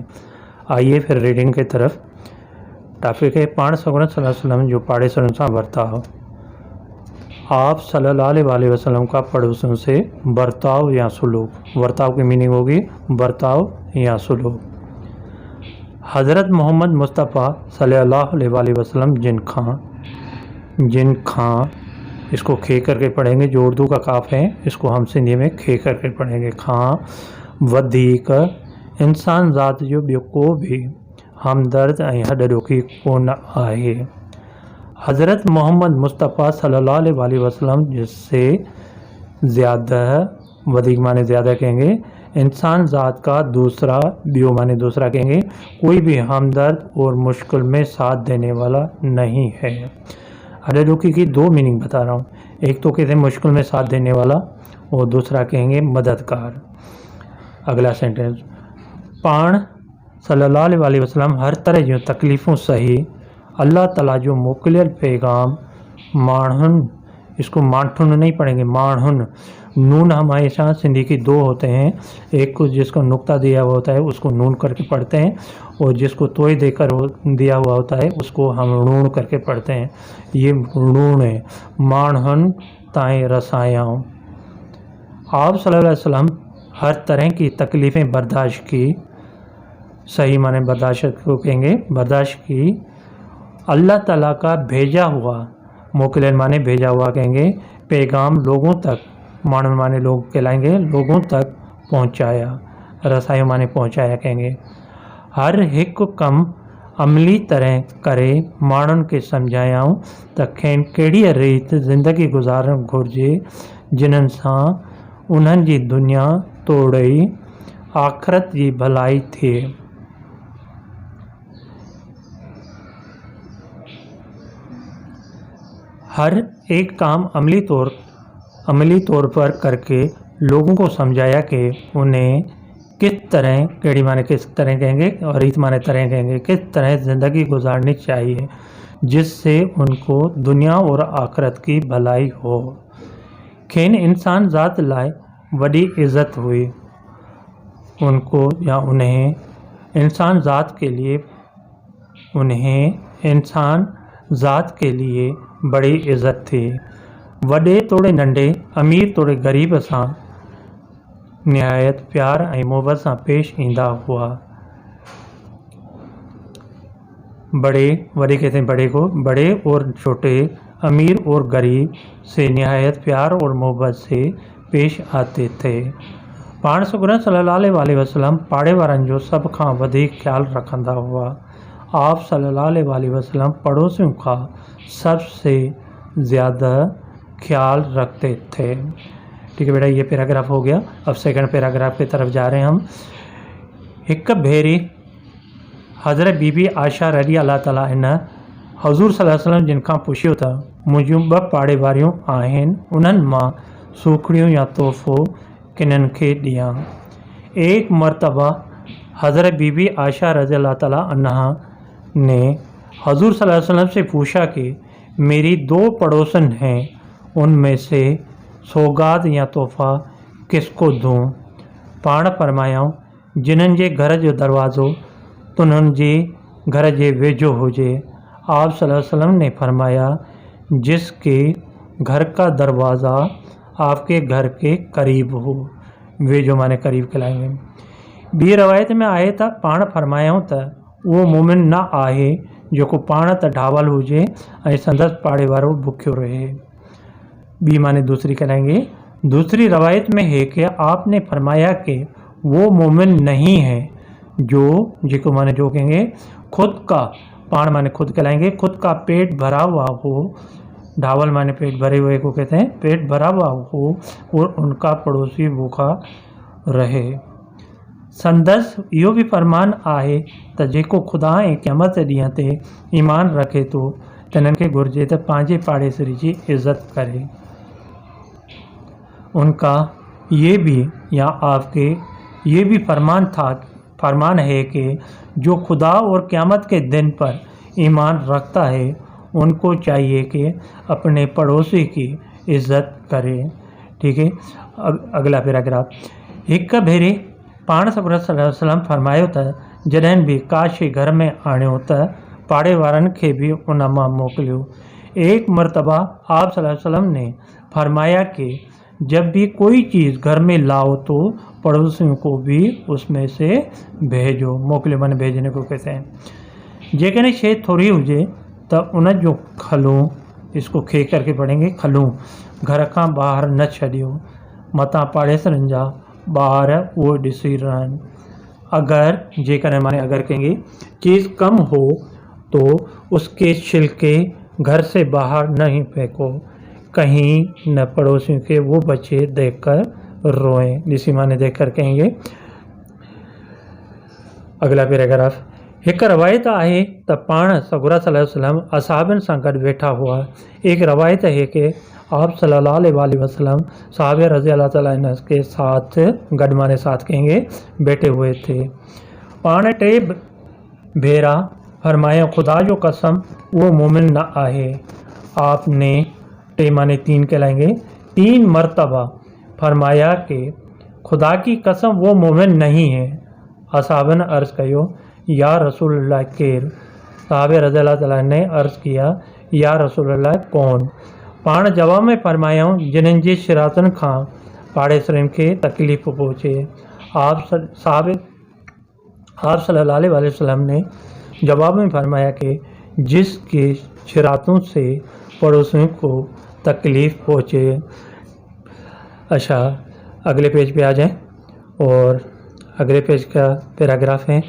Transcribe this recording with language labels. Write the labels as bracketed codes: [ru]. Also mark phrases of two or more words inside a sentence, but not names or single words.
[hi] आइए फिर रीडिंग की तरफ। टॉपिक है [sd] पाण सगुण [ar] صلى الله عليه وسلم [sd] जो पाड़े सगुण सां बर्ताव। [hi] आप [ar] صلى الله عليه وسلم [hi] का पड़ोसियों से बर्ताव या सुलूक। बर्ताव की मीनिंग होगी बर्ताव या सुलूक। हज़रत मोहम्मद मुस्तफ़ा [ar] صلى الله عليه وسلم [sd] जिन खां [hi] इसको खे करके पढ़ेंगे। जो उर्दू का काफ है इसको हम सिंधी में खे करके पढ़ेंगे। [sd] खां वधीक इंसान ज़ात जो ॿियो को भी हमदर्द ऐं हॾॾोखी कोन आहे। [hi] हज़रत मोहम्मद मुस्तफ़ा [ar] صلى الله عليه وسلم [hi] जिससे ज़्यादा वधीक माने ज़्यादा कहेंगे, इंसान ज़ात का दूसरा बियो माने दूसरा कहेंगे, कोई भी हमदर्द और मुश्किल में साथ देने वाला नहीं है। हॾॾोखी की दो मीनिंग बता रहा हूँ। एक तो कहते हैं मुश्किल में साथ देने वाला और दूसरा कहेंगे मददगार। अगला सेंटेंस, [sd] पाण [ar] صلى الله عليه وسلم [sd] हर तरह जूं तकलीफ़ूं सही [ar] الله تعالى [sd] जो मोकिलियल पैगाम माण्हुनि, [hi] इसको माण्हुनि नहीं पढ़ेंगे, माण्हुनि। नून हमेशा सिंधी की दो होते हैं, एक को जिसको नुक्ता दिया हुआ होता है उसको नून करके पढ़ते हैं और जिसको तोय देकर दिया हुआ होता है उसको हम णूण करके पढ़ते हैं। ये णूण है। [sd] माण्हुनि ताईं रसायाऊं। [hi] आप [ar] صلى الله عليه وسلم [hi] हर तरह की तकलीफ़ें बर्दाश्त की। सही माने बर्दाश्त को कहेंगे, बर्दाश्त की। [ar] الله تعالى [hi] का भेजा हुआ, मोकिलन माने भेजा हुआ कहेंगे, पैगाम लोगों तक, मानव माने लोग कहलाएंगे, लोगों तक पहुंचाया। रसायो माने पहुंचाया कहेंगे। [sd] हर एक कम अमली तरह करे माण्हुनि खे सम्झायाऊं त खेनि कहिड़ी रीत ज़िंदगी गुज़ारणु घुरिजे जिन्हनि सां उन्हनि जी दुनिया तोड़ई आख़िरत जी भलाई थिए। [hi] हर एक काम अमली तौर पर करके लोगों को समझाया कि उन्हें किस तरह, केड़ी माने किस तरह कहेंगे और रीत माने तरह कहेंगे, किस तरह ज़िंदगी गुजारनी चाहिए जिससे उनको दुनिया और आखिरत की भलाई हो। [sd] खेन इंसान ज़ात लाए वॾी इज़्ज़त हुई। [hi] उनको या उन्हें इंसान ज़ात के लिए, उन्हें इंसान ज़ात के लिए बड़ी इज़्ज़त थी। [sd] वॾे तोड़े नंढे, अमीर तोड़े ग़रीब सां निहायत प्यार ऐं मोहब्बत सां पेश ईंदा हुआ। [hi] बड़े कहते हैं बड़े को, बड़े और छोटे, अमीर और गरीब से निहायत प्यार और मोहब्बत से पेश आते थे। [sd] पाण सगुण [ar] صلى الله عليه وسلم [sd] पाड़े वारनि जो सभ खां वधीक ख्याल रखंदा हुआ। [hi] आप [ar] صلى الله عليه وسلم [hi] पड़ोसियों का सबसे ज़्यादा ख्याल रखते थे। ठीक है बेटा, ये पैराग्राफ हो गया। अब सेकंड पैराग्राफ की तरफ जा रहे हैं हम। [sd] एक भेरी हज़रत बीबी आयशा [ar] رضي الله تعالى عنها [sd] हज़ूर [ar] صلى الله عليه وسلم [sd] जिन खां पुछियो त मुंहिंजूं ॿ पाड़े वारियूं आहिनि, उन्हनि मां सूखड़ियूं या तोहफ़ो किन्हनि खे ॾियां। [hi] एक मरतबा हज़रत बीबी आयशा [ar] رضي الله تعالى عنها [hi] ने हज़ूर [ar] صلى الله عليه وسلم [hi] से पूछा कि मेरी दो पड़ोसन हैं, उनमें से सौगात या तोहफ़ा किसको दूँ। [sd] पाण फरमायाऊं जिन्हनि जे घर जो दरवाज़ो तुन्हनि जे घर जे वेझो हुजे। [hi] आप [ar] صلى الله عليه وسلم [hi] ने फरमाया जिसके घर का दरवाज़ा आपके घर के करीब हो। वेझो माने करीब कहलाएंगे। [sd] ॿी रवायत में आहे त पाण फरमायाऊं त उहो मोमिन न आहे जेको पाण त ढावल हुजे ऐं संदसि पाड़े वारो भुखियो रहे। [hi] बी माने दूसरी कहलाएंगे। दूसरी रवायत में है कि आपने फरमाया कि वो मोमिन नहीं है जो जिको माने जो कहेंगे खुद का, पाण माने खुद कहलाएंगे, खुद का पेट भरा हुआ हो, ढावल माने पेट भरे हुए को कहते हैं, पेट भरा हुआ हो और उनका पड़ोसी भूखा रहे। [sd] संदस इहो भी फरमान आहे त जेको खुदा ऐं क़यामत ॾींहं ते ईमान रखे थो तिन्हनि खे घुरिजे त पंहिंजे पाड़ेसरी जी इज़त करे। [hi] उनका ये भी या आपके ये भी फरमान है कि जो खुदा और क़यामत के दिन पर ईमान रखता है उनको चाहिए कि अपने पड़ोसी की इज़्ज़त करे। ठीक है, अगला पैराग्राफ। [sd] हिक भेरे पाण सॻुर [ar] صلى الله عليه وسلم [sd] फरमायो त जॾहिं बि का शइ घर में आणियो त पाड़े वारनि खे भी उन मां मोकिलियो। [hi] एक मरतबा आप [ar] صلى الله عليه وسلم [hi] ने फरमाया कि जब भी कोई चीज़ घर में लाओ तो पड़ोसियों को भी उसमें से भेजो। मोकिलियो माने भेजने को कहते हैं। [sd] जेकॾहिं शइ थोरी हुजे त उन जो खलूं, [hi] इसको खे करके पढ़ेंगे, [sd] खलूं घर खां ॿाहिरि न छॾियो, मतां पाड़ेसरनि जा ॿार उहो ॾिसी रहनि। [hi] अगर जेकॾहिं माने अगर कहेंगे चीज़ कम हो तो उसके छिलके घर से बाहर नहीं फेंको, कहीं न पड़ोसियों के वो बच्चे देखकर रोएं। ॾिसी माने देखकर कहेंगे। अगला पैराग्राफ। [sd] हिकु रवायत आहे त पाण सॻुर [ar] صلى الله عليه وسلم [sd] असहाबनि सां गॾु वेठा हुआ। [hi] एक रवायत है कि आप [ar] صلى الله عليه وسلم [hi] साहबे [ar] رضي الله تعالى عنه [hi] के साथ गॾु माने साथ कहेंगे बैठे हुए थे। [sd] पाण टे भेरा फरमाया खुदा जो कसम वो मोमिन न आहे। [hi] आपने टे माने तीन कहलाएंगे, 3 मरतबा फरमाया कि खुदा की कसम वो मोमिन नहीं है। [sd] असहाबन अर्ज़ कयो [ar] يا رسول الله [sd] केर? [hi] साहबे [ar] رضي الله تعالى [hi] ने अर्ज़ किया [ar] يا رسول الله [hi] कौन? [sd] पाण जवाब में फरमायाऊं जिन्हनि जी शिरातुनि खां पाड़ेसरनि खे तकलीफ़ पहुचे। [hi] आप [ar] صلى الله عليه وسلم [hi] ने जवाब में फरमाया कि जिसके शिरातों से पड़ोसियों को तकलीफ़ पहुँचे। अच्छा, अगले पेज पे आ जाएं और अगले पेज का पैराग्राफ है।